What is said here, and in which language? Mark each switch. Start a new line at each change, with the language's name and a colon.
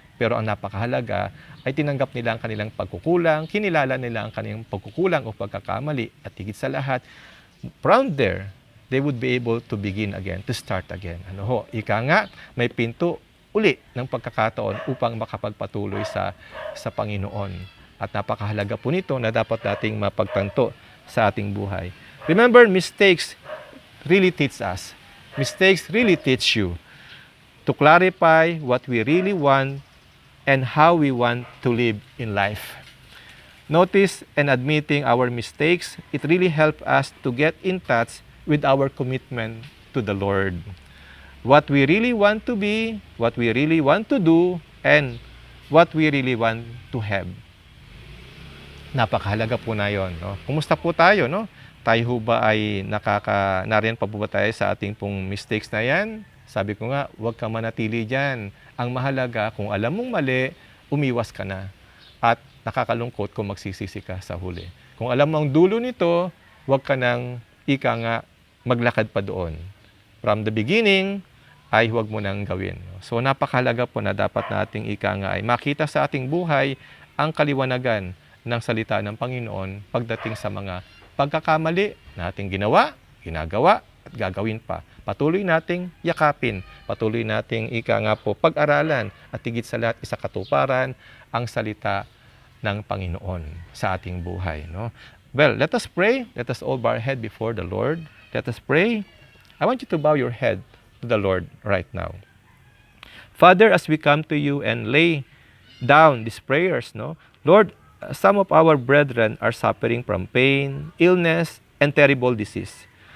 Filipino: Pero ang napakahalaga ay tinanggap nila ang kanilang pagkukulang, kinilala nila ang kanilang pagkukulang o pagkakamali, at higit sa lahat,
English: from there, they would be able to begin again, to start again.
Filipino: Ika nga, may pinto uli ng pagkakataon upang makapagpatuloy sa Panginoon. At napakahalaga po nito na dapat nating mapagtanto sa ating buhay.
English: Remember, mistakes really teach us. Mistakes really teach you to clarify what we really want and how we want to live in life. Notice and admitting our mistakes, it really helps us to get in touch with our commitment to the Lord. What we really want to be, what we really want to do, and what we really want to have.
Filipino: Napakahalaga po na yun. Kumusta po tayo? Tayo ho ba ay nariyan pa po ba tayo sa ating pong mistakes na yan? Sabi ko nga, huwag ka manatili dyan. Ang mahalaga, kung alam mong mali, umiwas ka na. At nakakalungkot kung magsisisi ka sa huli. Kung alam mo ang dulo nito, huwag ka nang maglakad pa doon.
English: From the beginning,
Filipino: ay huwag mo nang gawin. So napakahalaga po na dapat nating ay makita sa ating buhay ang kaliwanagan ng salita ng Panginoon pagdating sa mga pagkakamali na ating ginagawa, at gagawin pa. Patuloy nating yakapin, patuloy nating pag-aralan, at higit sa lahat isakatuparan ang salita ng Panginoon sa ating buhay.
English: Well, let us pray. Let us all bow our head before the Lord. Let us pray. I want you to bow your head to the Lord right now. Father, as we come to you and lay down these prayers, Lord, some of our brethren are suffering from pain, illness, and terrible disease.